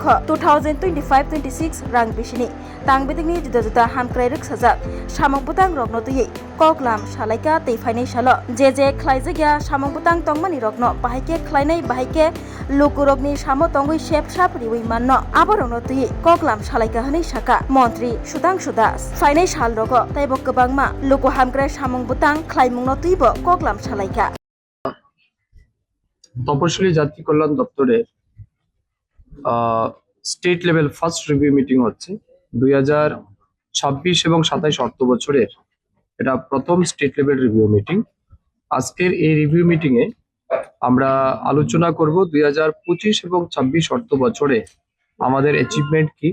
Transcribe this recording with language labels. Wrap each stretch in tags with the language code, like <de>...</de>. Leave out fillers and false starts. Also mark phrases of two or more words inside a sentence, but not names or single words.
<trp>2025-26 रां बेसिनि तांगबेदेगनि जुदा हामक्राय रखसाजाक सामंबुतां रगनतुयै कगलाम सालायका तैफायनाय साल जे ख्लायजागिया सामंबुतां तंगमानि रगनो बाहायके ख्लायनाय बाहायके लुकुरगनि सामो तंगै सेप साप रिवै माननो आबारनतुयै कगलाम सालायका हनै साका मंत्री सुधांशु दास फायनाय साल रगो तैबो गोबांमा लुकु हामग्राय सामंबुतां ख्लायमुंनतुयैबो कगलाम सालायका</trp> <bn>তপশিলি জাতি কল্যাণ দপ্তরের</bn> <en>state level first review meeting</en> <bn>হচ্ছে 2026 এবং 27 অর্থ বছরের এটা প্রথম</bn> <en>state level review meeting.</en> <bn>আজকের এই</bn> <en>review meeting</en> <bn>এ আমরা আলোচনা করব 2025 এবং 26 অর্থ বছরে আমাদের অ্যাচিভমেন্ট কি।</bn>